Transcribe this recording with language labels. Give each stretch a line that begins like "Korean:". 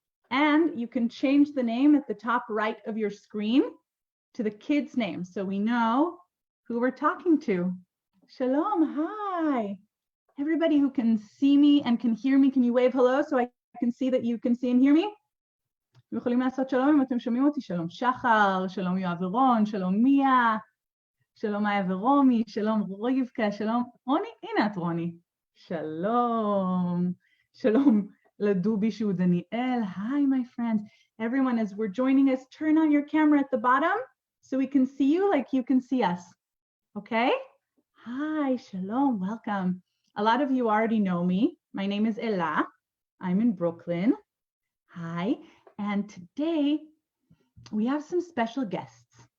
English: And you can change the name at the top right of your screen to the kid's name so we know who we're talking to. Shalom, hi. Everybody who can see me and can hear me, can you wave hello so I can see that you can see and hear me?
Hebrew: אתם יכולים לעשות שלום אם אתם שומעים אותי. שלום שחר, שלום יואב ורון, שלום מיה, שלום מאיה ורומי, שלום רבקה, שלום רוני, הנה את רוני. שלום, שלום לדובי שהוא דניאל.
English: Hi, my friends. Everyone, as we're joining us, turn on your camera at the bottom so we can see you like you can see us. Okay? Hi, shalom, welcome. A lot of you already know me. My name is Ella. I'm in Brooklyn. Hi, and today we have some special guests.